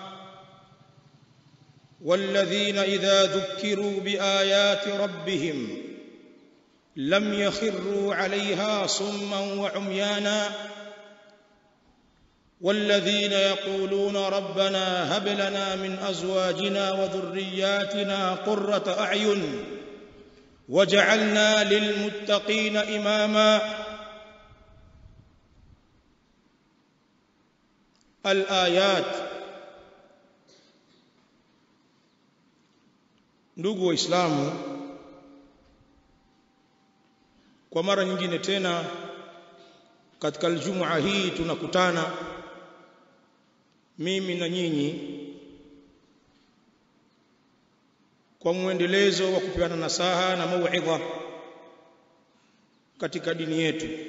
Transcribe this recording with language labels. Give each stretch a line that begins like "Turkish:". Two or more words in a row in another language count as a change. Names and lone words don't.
Arabic: والذين إذا ذكروا بآيات ربهم لم يخروا عليها صما وعميانا والذين يقولون ربنا هب لنا من أزواجنا وذرياتنا قرة أعين وجعلنا للمتقين إماما. الآيات.
Swahili: Ndugu Waislamu, kwa mara nyingine tena katika Ijumaa hii tunakutana mimi na nyinyi kwa muendelezo wa kupeana nasaha na mauidha katika dini yetu.